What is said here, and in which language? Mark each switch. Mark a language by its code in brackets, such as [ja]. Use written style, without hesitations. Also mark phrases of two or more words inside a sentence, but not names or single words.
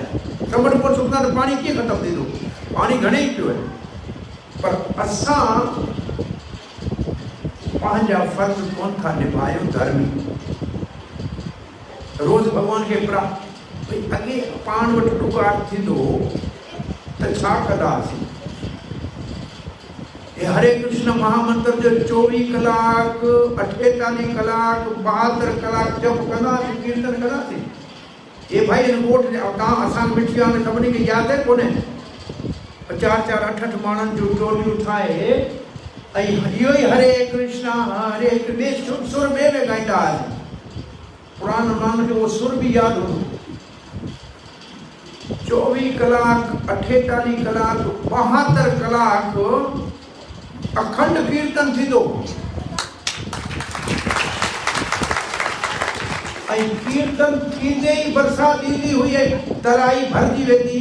[sd] समंड कोन सुकंदा त पाणी कीअं ख़तमु थींदो? पाणी घणेई पियो आहे, पर असां पंहिंजा फर्ज़ कोन था निभायूं। धर्मी रोज़ भगवान खे भई अॻे पाण वटि ॾुकार थींदो त छा कंदासीं? हरे कृष्ण महामंत्र जो 24 कलाक 48 कलाक 72 कलाक जप कंदासीं, कीर्तन कंदासीं। ये भाई इन ॻोठ तव्हां असां मिठिया में सभिनी खे यादि आहे कोन्हे? 4-4 8-8 माण्हुनि जूं टोलियूं ठाहे ऐं इहो ई हरे कृष्णा हरे कृष्ण सुर ॿिए में ॻाईंदा हुआसीं। पुरानो माण्हुनि खे उहो सुर बि यादि हूंदो। 24 कलाक 48 कलाक 72 कलाक अखंड कीर्तन थींदो। ऐं कीर्तन थींदे ई बरसाति ईंदी हुई, तराई भरजी वेंदी।